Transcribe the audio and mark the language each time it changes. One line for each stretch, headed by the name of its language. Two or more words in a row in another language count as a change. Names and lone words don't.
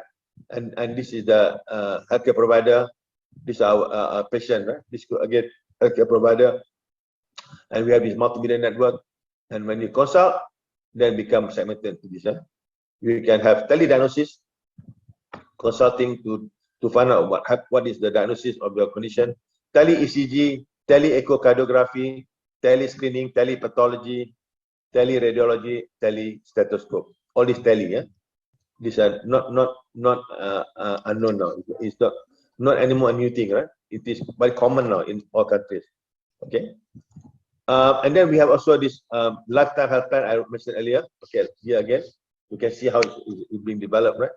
English: And this is the healthcare provider. This is our patient, right? This again healthcare provider, and we have this multimedia network. And when you consult, then become segmented to this. You can have telediagnosis, consulting to find out what is the diagnosis of your condition, tele-ECG, tele-echocardiography, tele-screening, tele-pathology, tele-radiology, tele-stethoscope. All these tele, yeah. These are not unknown now. It's not anymore a new thing, right? It is very common now in all countries. Okay. And then we have also this lifetime health plan I mentioned earlier. Okay, here again, you can see how it's being developed, right?